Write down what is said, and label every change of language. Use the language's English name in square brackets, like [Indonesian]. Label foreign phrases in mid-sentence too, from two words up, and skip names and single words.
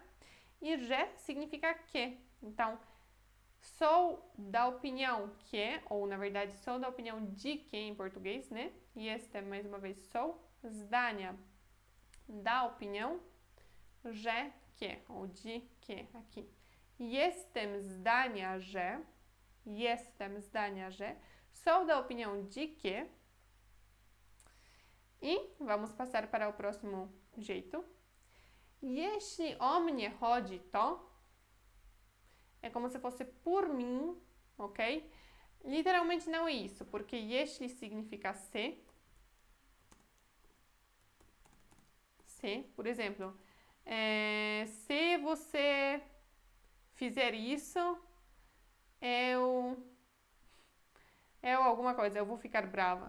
[Portuguese] E że significa que. Então, sou da opinião que, ou na verdade, sou da opinião de que em português, né? Jestem, mais uma vez, sou. Zdania, da opinião. Że que, ou de que, aqui. [Polish] Jestem zdania, że. Jestem zdania, że. [Portuguese] Sou da opinião de que. E vamos passar para o próximo jeito. [Polish] Jeśli o mnie chodzi, to [Portuguese] é como se fosse por mim, ok? Literalmente não é isso, porque jeśli significa se. Se, por exemplo, se você fizer isso, eu alguma coisa, eu vou ficar brava.